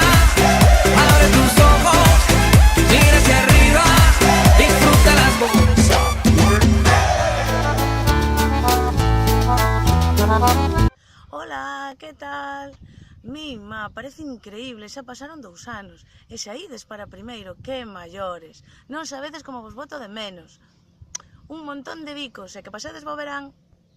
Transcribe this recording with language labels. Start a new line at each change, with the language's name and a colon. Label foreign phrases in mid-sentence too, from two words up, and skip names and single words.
Spanish: Abre tus ojos, mira hacia arriba, disfruta las cosas. Hola, que tal?
Galician: Mima, parece increíble, xa pasaron 2 anos. E xa ides para primeiro, que maiores. Non sabedes como vos boto de menos. Un montón de bicos, e que pasedes bo verán.